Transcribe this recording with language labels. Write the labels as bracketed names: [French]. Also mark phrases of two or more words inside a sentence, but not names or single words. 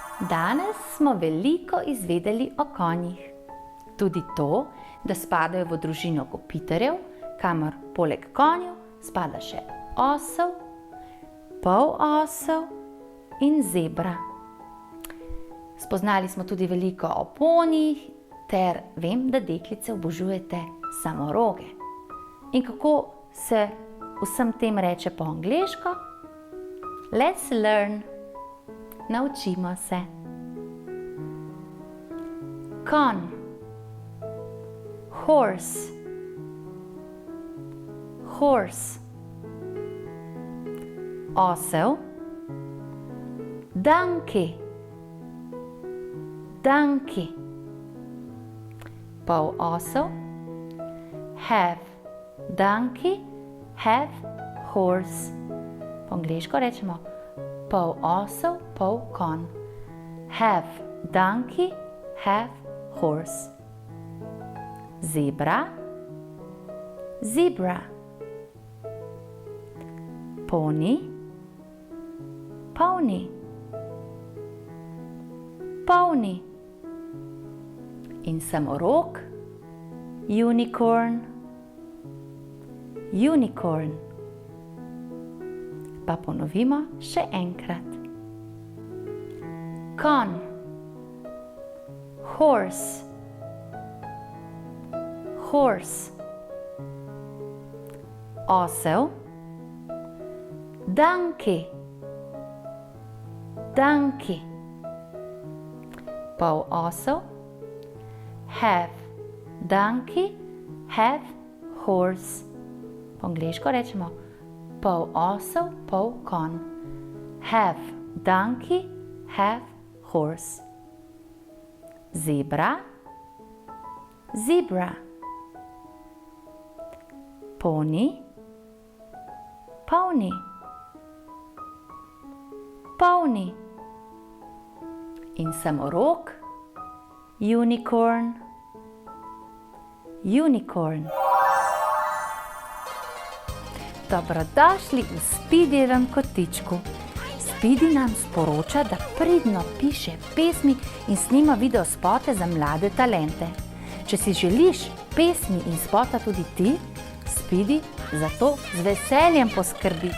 [Slovenian] Danes smo veliko izvedeli o konjih. Tudi to, da spadajo v družino kopiterjev, kamor poleg konjev spada še osel, polosel in zebra. Spoznali smo tudi veliko o ponijih, ter vem, da deklice obožujete samoroge. In kako se vsem tem reče po angleško? [English] Let's learn. [Slovenian] Naučimo se. Konj, [English] horse, horse, osel, donkey, donkey, polosel, have, donkey, have, horse. [Slovenian] Po angleško rečemo polosel, polkonj. [English] Have, donkey, have, horse. Zebra, zebra. Pony, pony, pony. [Slovenian] In samorog, [English] unicorn, unicorn. [Slovenian] Pa ponovimo še enkrat. Konj, [English] horse, horse. Osel, donkey, donkey. Polosel, have, donkey, have, horse. [Slovenian] Po angleško rečemo polosel, polkonj. [English] Have, donkey, have, horse. Zebra, zebra. Pony, pony, pony. [Slovenian] In samorog, [English] unicorn, unicorn. [Slovenian] Dobrodošli v Spidijevem kotičku. Spidi nam sporoča, da pridno piše pesmi in snima videospote za mlade talente. Če si želiš pesmi in spota tudi ti, Spidi za to z veseljem poskrbi.